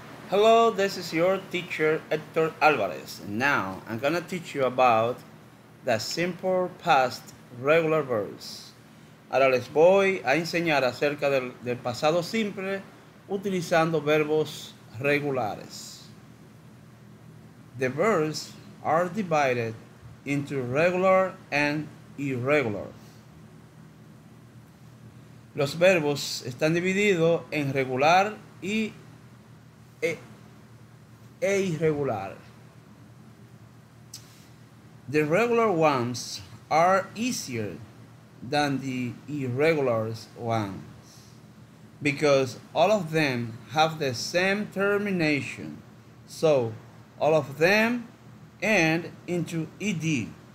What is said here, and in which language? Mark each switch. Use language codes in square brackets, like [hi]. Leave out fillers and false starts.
[en] Hello, this is your teacher Hector Alvarez. Now I'm gonna teach you about the simple past regular verbs. [es] Ahora les voy a enseñar acerca del pasado simple utilizando verbos regulares. [en] The verbs are divided into regular and irregular. [es] Los verbos están divididos en regular e irregular. [en] The regular ones are easier than the irregular ones because all of them have the same termination. So all of them end into ed.